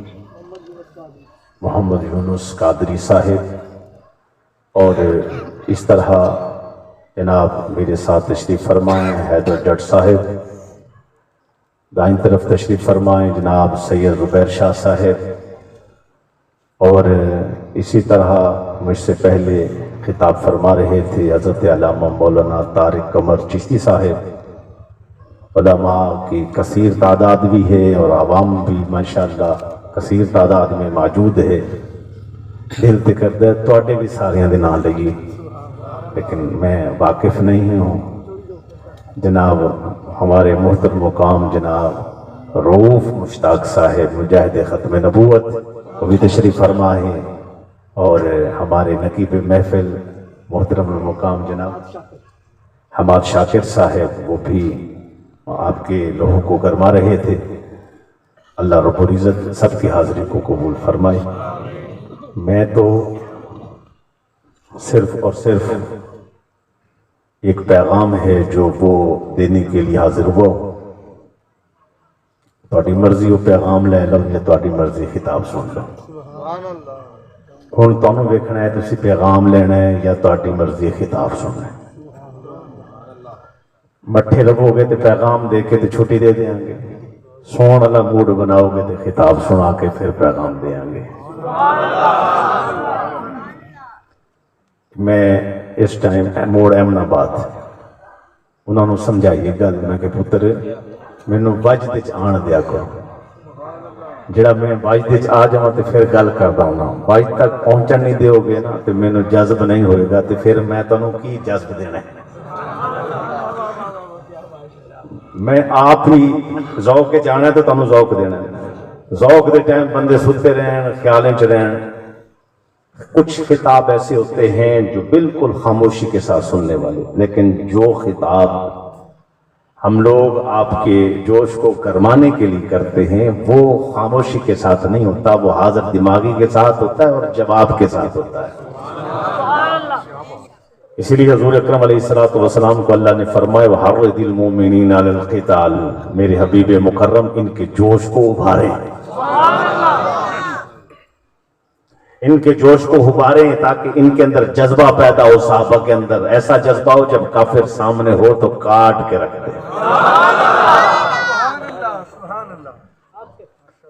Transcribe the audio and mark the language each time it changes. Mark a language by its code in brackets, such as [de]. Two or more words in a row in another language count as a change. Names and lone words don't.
[ur] محمد یونس قادری صاحب اور اس طرح جناب میرے ساتھ تشریف فرمائیں حیدر جٹ صاحب، دائیں طرف تشریف فرمائیں جناب سید زبیر شاہ صاحب اور اسی طرح مجھ سے پہلے خطاب فرما رہے تھے حضرت علامہ مولانا طارق قمر چشتی صاحب۔ علماء کی کثیر تعداد بھی ہے اور عوام بھی ماشاءاللہ کثیر تعداد میں موجود ہے۔ [pa] دل تے کردہ تواڈے بھی ساریاں دے نام لگی لیکن میں واقف نہیں ہوں۔ [ur] جناب ہمارے محترم مقام جناب رؤوف مشتاق صاحب مجاہد ختم نبوت وہ بھی تشریف فرما ہیں اور ہمارے نقیب محفل محترم المقام جناب حماد شاکر صاحب وہ بھی آپ کے لوہوں کو گرما رہے تھے۔ اللہ رب العزت سب کی حاضری کو قبول فرمائے۔ میں تو صرف اور صرف ایک پیغام ہے جو وہ دینے کے لیے حاضر ہوا۔ [pa] تہاڈی مرضی وہ پیغام لے لو یا تہاڈی مرضی خطاب سن لو۔ ہن تانوں ویکھنا ہے تسی پیغام لینا ہے یا تہاڈی مرضی خطاب سننا ہے۔ مٹھے لگو گے تو پیغام دے کے تو چھٹی دے دیں گے، سون والا موڈ بناؤ گے تو خطاب سنا کے پھر پیغام دیں گے۔ میں اس ٹائم موڑ احمد آباد انہوں نے سمجھائیے گل میں کہ پتر مینوں وجد وچ آن دیا کرو، جڑا میں وجد وچ آ جاواں تے پھر گل کردا ہوں، وجد تک پہنچن نہیں دیو گے نا تے مینوں جذب نہیں ہوئے گا تے پھر میں تانوں کی جذب دینا ہے۔ میں آپ ہی ذوق کے جانا ہے تو تانوں ذوق دینا ہے۔ ذوق دے ٹائم بندے ستے رہن، خیالیں چ رہن۔ [ur] کچھ خطاب ایسے ہوتے ہیں جو بالکل خاموشی کے ساتھ سننے والے، لیکن جو خطاب ہم لوگ آپ کے جوش کو گرمانے کے لیے کرتے ہیں وہ خاموشی کے ساتھ نہیں ہوتا، وہ حاضر دماغی کے ساتھ ہوتا ہے اور جواب کے ساتھ ہوتا ہے۔ اسی لیے حضور اکرم علیہ السلام کو اللہ نے فرمایا [ar] وَحَرِّضِ الْمُؤْمِنِينَ عَلَى الْقِتَالِ، [ur] میرے حبیب مکرم ان کے جوش کو ابھاریں، ان کے جوش کو ابھاریں تاکہ ان کے اندر جذبہ پیدا ہو، صحابہ کے اندر ایسا جذبہ ہو جب کافر سامنے ہو تو کاٹ کے رکھ دے۔